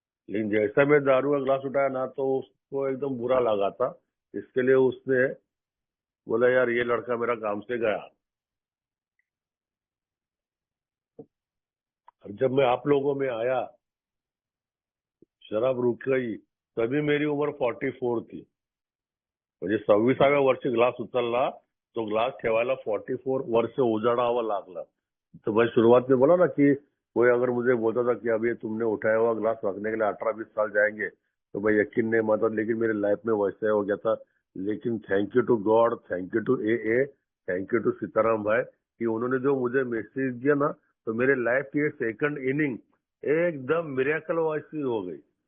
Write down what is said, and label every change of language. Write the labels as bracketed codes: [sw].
[hi] लेकिन जैसा मैं दारू का ग्लास उठाया ना, तो उसको एकदम बुरा लगा था। इसके लिए उसने बोला, यार ये लड़का मेरा काम से गया। और जब मैं आप लोगों में आया, शराब रुक गई, तभी मेरी उम्र 44 थी। [mr] म्हणजे 26व्या वर्षी ग्लास उचलला, तो ग्लास ठेवायला 44 वर्ष उजाडावं लागलं। [hi] तो मैं शुरुआत में बोला ना कि कोई अगर मुझे बोलता था कि अभी तुमने उठाया हुआ ग्लास रखने के लिए 18-20 साल जाएंगे, तो मैं यकीन नहीं मानता। लेकिन मेरी लाइफ में वैसा हो गया था। लेकिन thank you to God, thank you to A, thank you to Sitaram भाई, कि उन्होंने जो मुझे मैसेज दिया ना, तो मेरे लाइफ की सेकंड इनिंग एकदम मिरेकल वैसी हो गई।